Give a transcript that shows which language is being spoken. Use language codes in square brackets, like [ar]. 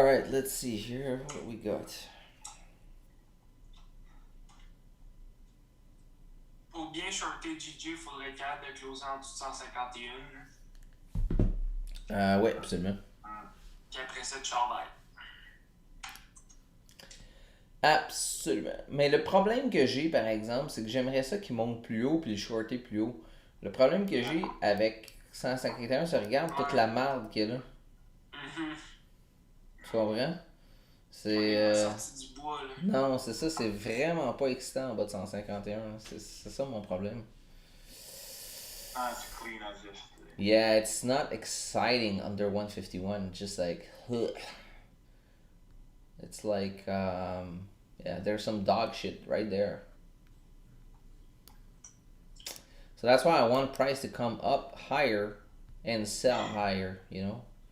[en] let's see here what we got. [fr] Pour bien shorter GG, il faudrait être capable de closer en dessous de 151. Oui, absolument. Puis après ça, tu travailles. Absolument. Mais le problème que j'ai, par exemple, c'est que j'aimerais ça qu'il monte plus haut puis le shorter plus haut. Le problème que j'ai avec 151, c'est regarde toute la marde qu'il y a là. Tu comprends? C'est. Sorti du bois, là. Non, c'est ça, c'est vraiment pas excitant en bas de 151. C'est ça mon problème. [en] As clean as yesterday. Yeah, it's not exciting under 151. Just like, ugh. It's like, yeah, there's some dog shit right there. So that's why I want price to come up higher and sell higher, you know?